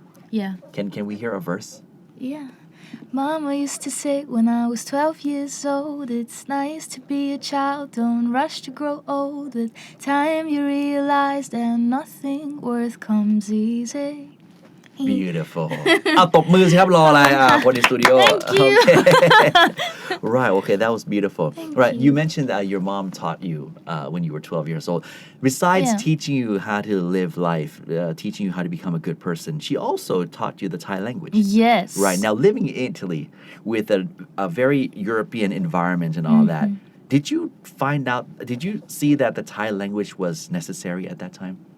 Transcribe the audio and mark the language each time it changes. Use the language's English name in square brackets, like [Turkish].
[English] yeah. Can we hear a verse? Yeah. Mama used to say when I was 12 years old, it's nice to be a child, don't rush to grow old. With time you realize that nothing worth comes easy. Beautiful. [Thai] เอาตบมือสิครับรออะไรคนในสตูดิโอ [English] Thank you. Right, okay, that was beautiful. Right, you mentioned that your mom taught you when you were 12 years old. Besides teaching you how to live life, teaching you how to become a good person, she also taught you the Thai language. Yes. Right, now living in Italy with a very European environment and all that, did you see that the Thai language was necessary at that time?